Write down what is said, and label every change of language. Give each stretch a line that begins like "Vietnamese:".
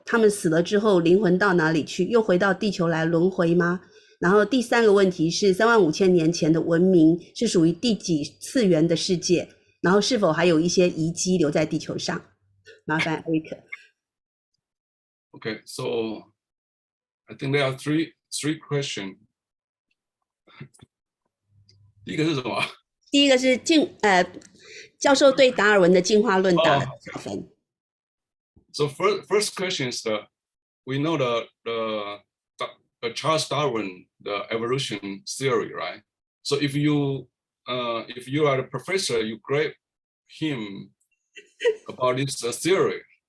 Chinese: 他们死了之后灵魂到哪里去？又回到地球来轮回吗？然后第3个问题是35000年前的文明是属于第几次元的世界？然后是否还有一些遗迹留在地球上？麻烦 Eric。
English: Okay, so I think there are three questions.
Chinese: 第一个是什么？第一个是教授对达尔文的进化论打了几分。
English: So first question is we know the Charles Darwin the evolution theory, right? So if you are a professor, you grade him about this theory.